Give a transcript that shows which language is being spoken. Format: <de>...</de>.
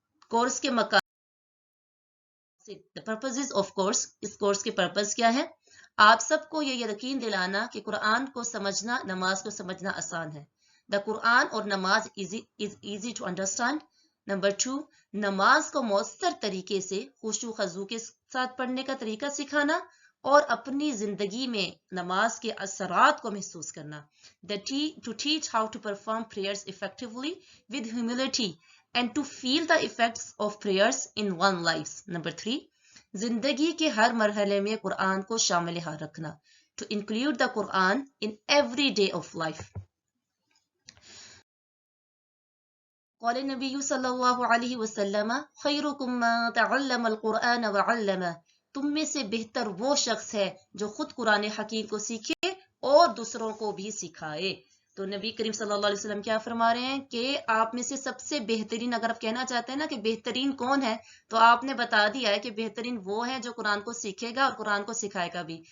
<ur>Course کے purposes of course, اس course کے purpose کیا ہے؟ آپ سب کو یہ یقین دلانا کہ قرآن کو سمجھنا، نماز کو سمجھنا آسان ہے.</ur> <en>The Quran اور namaz is easy to understand.</en> <ur>Number 2، نماز کو مؤثر طریقے سے خشوع خضوع کے ساتھ پڑھنے کا طریقہ سکھانا اور اپنی زندگی میں نماز کے اثرات کو محسوس کرنا.</ur> <en>To teach how to perform prayers effectively with humility and to feel the effects of prayers in one's lives.</en> <ur>Number 3، زندگی کے ہر مرحلے میں قرآن کو شامل حال رکھنا.</ur> <en>To include the Quran in every day of life.</en> <ar>قال نبی صلی اللہ علیہ وسلم خیرکم من تعلم القرآن وعلمہ،</ar> <ur>تم میں سے بہتر وہ شخص ہے جو خود قرآن حکیم کو سیکھے اور دوسروں کو بھی سکھائے. تو نبی کریم صلی اللہ علیہ وسلم کیا فرما رہے ہیں کہ آپ میں سے سب سے بہترین، اگر آپ کہنا چاہتے ہیں نا کہ بہترین کون ہے، تو آپ نے بتا دیا ہے کہ بہترین وہ ہے جو قرآن کو سیکھے گا اور قرآن کو سکھائے گا بھی.</ur>